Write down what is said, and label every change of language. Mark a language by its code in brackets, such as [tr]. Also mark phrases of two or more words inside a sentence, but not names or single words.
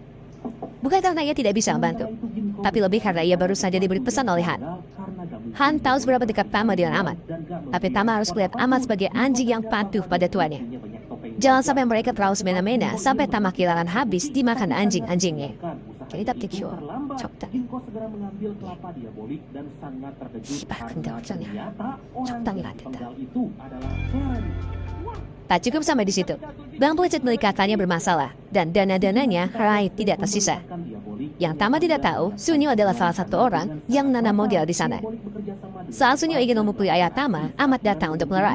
[id] Bukan karena ia tidak bisa membantu, tapi lebih karena ia baru saja diberi pesan oleh Han. Han tahu seberapa dekat Tama dengan Ahmad, tapi Tama harus melihat Ahmad sebagai anjing yang patuh pada tuannya. Jangan sampai mereka terlalu semena-mena sampai Tama kehilangan habis dimakan anjing-anjingnya. Kita pikir, [ko] 적당히. 씨발, 근데 어쩌냐. 적당히 안 된다. [id] Tak cukup sampai di situ. Bank pelincet milik kakaknya bermasalah dan dana-dananya raib tidak tersisa. Yang Tama tidak tahu, Sunyo adalah salah satu orang yang nanam modal di sana. Saat Sunyo ingin memukuli ayah Tama, Ahmad datang untuk melerai.